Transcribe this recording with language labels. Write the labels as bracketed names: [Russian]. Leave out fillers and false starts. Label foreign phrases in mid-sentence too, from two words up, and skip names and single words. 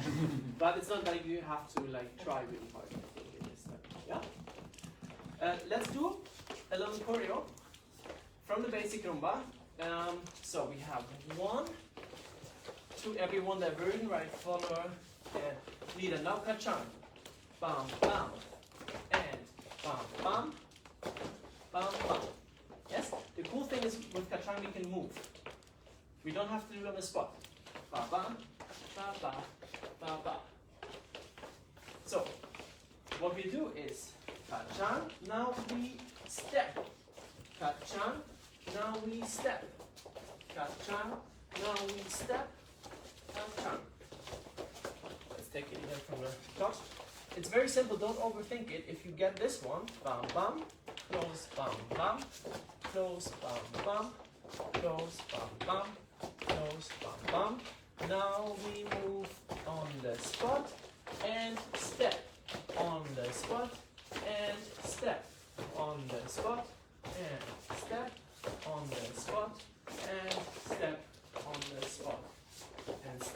[English] But it's not like you have to like try really hard. I think it is yeah? Let's do a little choreo from the basic rumba. So we have 1, 2, everyone diversion, right follower, leader. Now kachang, bam, bam, and bam, bam, bam, bam. Yes? The cool thing is with kachang we can move. We don't have to do it on the spot. Ba ba, ba ba, ba ba. So, what we do is kachang, now we step. Kachang, now we step. Kachang, now we step. Kachang. Let's take it again from the top. It's very simple, don't overthink it. If you get this one, bam bam, close, bam bam, close, bam bam, close, bam bam, close, bam bam. Now we move on the spot and step. On the spot and step. On the spot and step. On the spot and step. On the spot and step.